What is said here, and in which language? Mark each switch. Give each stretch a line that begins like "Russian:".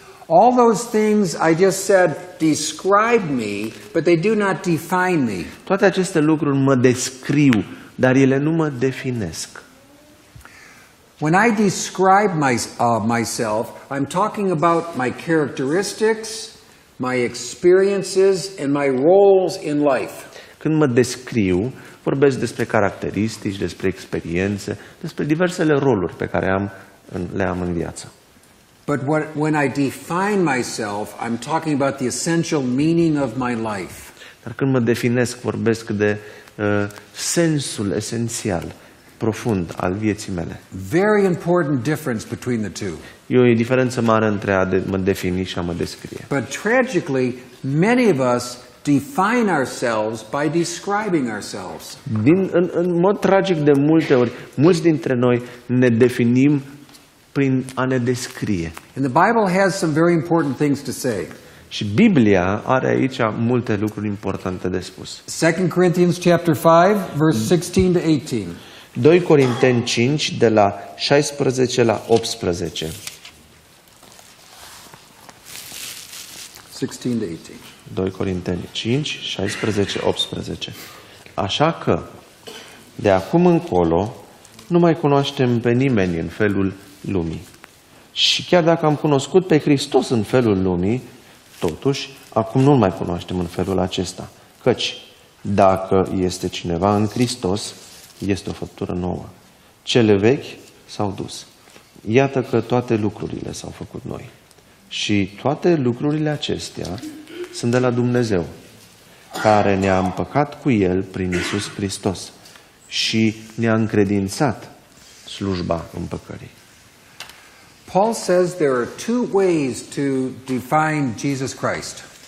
English: All those things I just said describe me, but they do not define me.
Romanian: Toate aceste lucruri mă descriu, dar ele nu mă definesc.
English: When I describe myself, I'm talking about my characteristics, my experiences, and my roles in life.
Romanian: Când mă descriu, vorbesc despre caracteristici, despre experiențe, despre diversele roluri pe care le am în viață.
English: But when I define myself, I'm talking about the essential meaning of my life.
Romanian: Dar când mă definesc, vorbesc de sensul esențial, profund al vieții mele.
English: Very important difference between the two.
Romanian: E o diferență mare între a mă defini și a mă descrie.
English: But tragically, many of us define ourselves by describing ourselves.
Romanian: În mod tragic, de multe ori, mulți dintre noi ne definim prin a ne descrie.
English: And the Bible has some very important things to say.
Romanian: Și Biblia are aici multe lucruri importante de spus.
English: 2 Corinthians chapter 5, verse 16 to 18.
Romanian: 2 Corinteni 5, de la 16 la 18.
English: 16 to 18.
Romanian: 2 Corinteni 5, 16, 18. Așa că, de acum încolo, nu mai cunoaștem pe nimeni în felul lumii. Și chiar dacă am cunoscut pe Hristos în felul lumii, totuși, acum nu-L mai cunoaștem în felul acesta. Căci, dacă este cineva în Hristos, este o făptură nouă. Cele vechi s-au dus. Iată că toate lucrurile s-au făcut noi. Și toate lucrurile acestea sunt de la Dumnezeu, care ne-a împăcat cu El prin Iisus Hristos și ne-a încredințat slujba împăcării.
English: Paul says there are two ways to define Jesus Christ.